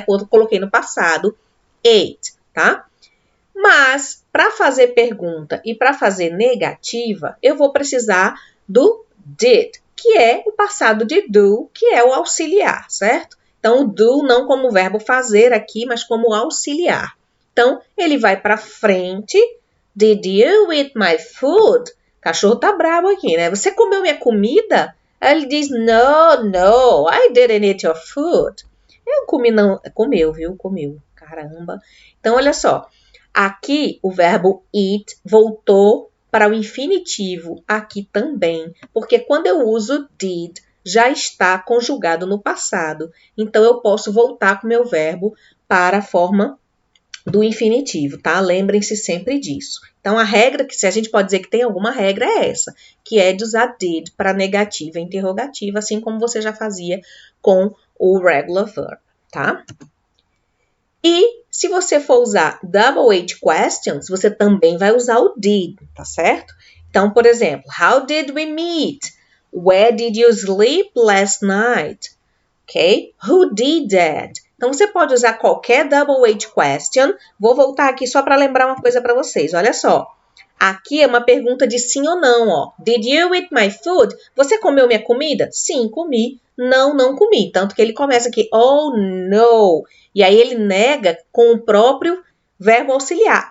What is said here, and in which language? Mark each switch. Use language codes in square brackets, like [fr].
[pt] Coloquei no passado, ate, tá? Mas, para fazer pergunta e para fazer negativa, eu vou precisar do did, que é o passado de do, que é o auxiliar, certo? Então, o do não como verbo fazer aqui, mas como auxiliar. Então, ele vai para frente. [en] Did you eat my food? [pt] O cachorro tá bravo aqui, né? Você comeu minha comida? Aí ele diz, [en] no, I didn't eat your food. [pt] Eu comi, não. Comeu, viu? Comeu. Caramba. Então, olha só. Aqui, o verbo eat voltou para o infinitivo aqui também, porque quando eu uso did, já está conjugado no passado. Então, eu posso voltar com o meu verbo para a forma do infinitivo, tá? Lembrem-se sempre disso. Então, a regra, que se a gente pode dizer que tem alguma regra, é essa, que é de usar did para negativa e interrogativa, assim como você já fazia com o regular verb, tá? E se você for usar double H questions, você também vai usar o did, tá certo? Então, por exemplo, [en] how did we meet? Where did you sleep last night? Ok? Who did that? [pt] Então, você pode usar qualquer double H question. Vou voltar aqui só para lembrar uma coisa para vocês. Olha só. Aqui é uma pergunta de sim ou não, ó. [en] Did you eat my food? [pt] Você comeu minha comida? Sim, comi. Não, não comi. Tanto que ele começa aqui, oh, no. E aí ele nega com o próprio verbo auxiliar.